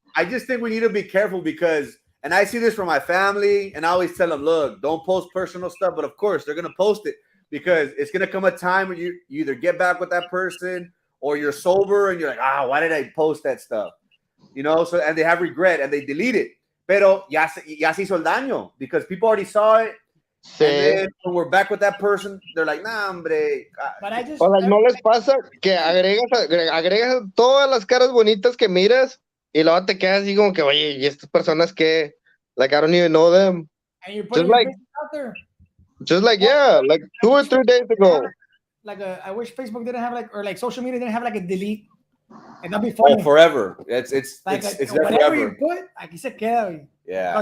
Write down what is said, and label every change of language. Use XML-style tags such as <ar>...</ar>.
<en>I just think we need to be careful because, and I see this from my family, and I always tell them, look, don't post personal stuff, but of course they're gonna post it because it's gonna come a time when you either get back with that person or you're sober and you're like, why did I post that stuff? You know, so and they have regret and they delete it.</en> <es>Pero ya se hizo el daño</es> <en>because people already saw it.</en> <es>Sí.</es> <en>And then when we're back with that person, they're like, nah,</en> <es>hombre.</es> <en>But I just,</en> <es>O</es> <en>like,</en> <es>no les pasa que agregas todas las caras bonitas que miras y luego te quedas así como que, oye, ¿y estas personas qué?</es> <en>Like, I don't even know them. and you're putting Just your like, business out there. just like, yeah, like 2 or 3 days ago. Like I wish Facebook didn't have or like social media didn't have like a delete. And that'd be funny. Oh, forever. It's like it's whatever forever. you put,</en> <es>aquí se queda. Güey.</es> <en>Yeah.</en>